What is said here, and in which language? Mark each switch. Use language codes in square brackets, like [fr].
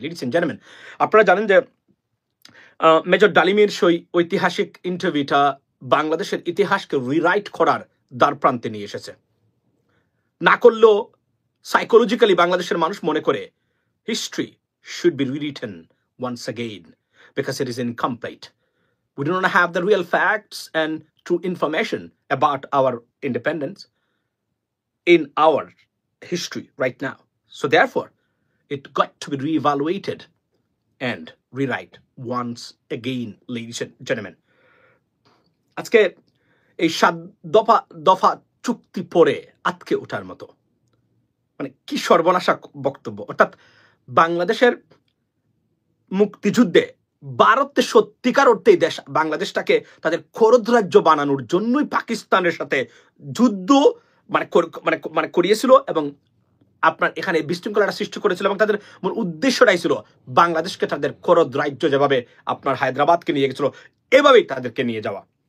[en] ladies and gentleman, [bn] আপনারা জানেন যে মেজর ডালিমের সেই ঐতিহাসিক ইন্টারভিউটা বাংলাদেশের ইতিহাসকে রিরাইট করার দ্বার প্রান্তে নিয়ে এসেছে। না করলেও সাইকোলজিক্যালি বাংলাদেশের মানুষ মনে করে [en] History should be rewritten once again because it is incomplete. We do not have the real facts and true information about our independence in our history right now. So therefore, it got to be reevaluated and rewrite once again, ladies and gentlemen. [bn] আজকে এই 7 দফা চুক্তি পরে আটকে ওঠার মতো, মানে কি সর্বনাশা বক্তব্য। অর্থাৎ বাংলাদেশের মুক্তিযুদ্ধে ভারতের সত্যিকার অর্থে দেশ বাংলাদেশটাকে তাদের খরদ রাজ্য বানানোর জন্যই পাকিস্তানের সাথে যুদ্ধ মানে করিয়েছিল এবং আপনার এখানে বিশৃঙ্খলাটা সৃষ্টি করেছিল এবং তাদের মূল উদ্দেশ্যটাই ছিল বাংলাদেশকে তাদের খরদ রাজ্য যেভাবে আপনার হায়দ্রাবাদকে নিয়ে গেছিল এভাবেই তাদেরকে নিয়ে যাওয়া।